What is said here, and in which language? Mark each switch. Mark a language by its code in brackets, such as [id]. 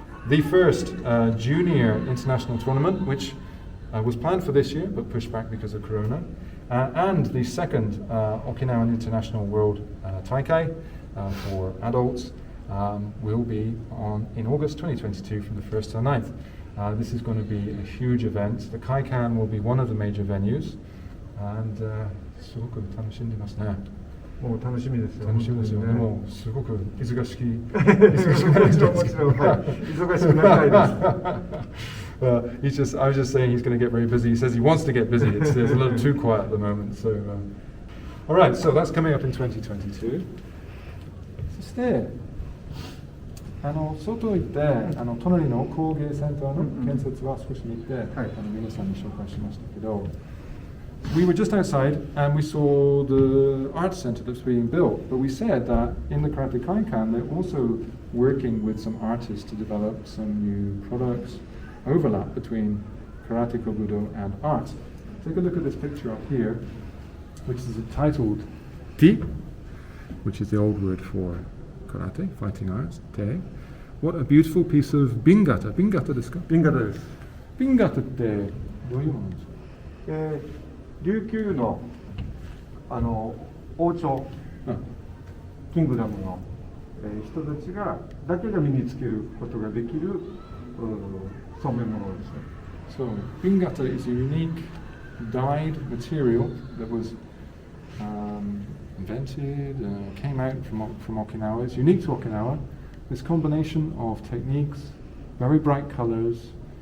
[en] The first junior international tournament, which was planned for this year but pushed back because of Corona, and the second Okinawan International World Taikai for adults will be in August 2022 from the 1st to the 9th. This is going to be a huge event. The Kaikan will be one of the major venues, and [ja] すごく楽しんでますね。もう楽しみですよ。楽しみですよね。もうすごく忙しくなるんですけど、忙しくなりたいです。 [en] I was just saying he's going to get very busy. He says he wants to get busy. It's a little too quiet at the moment. So, all right. So that's coming up in 2022. [ja] そして外行って隣の工芸センターの建設は少し見て、皆さんに紹介しましたけど。 [en] We were just outside and we saw the art center that's being built, but we said that in the Karate Kaikan they're also working with some artists to develop some new products, overlap between Karate Kobudo and art. Take a look at this picture up here, which is titled Ti, which is the old word for karate, fighting arts, Te. What a beautiful piece of bingata. [ja] Bingata desu ka? Bingata desu. Bingata ってどういうものですか？琉球の王朝、キングダムの、人たちだけが身につけることができる染め物ですね。 [en] So, bingata is a unique dyed material that was invented, came out from Okinawa. It's unique to Okinawa. This combination of techniques, very bright colors.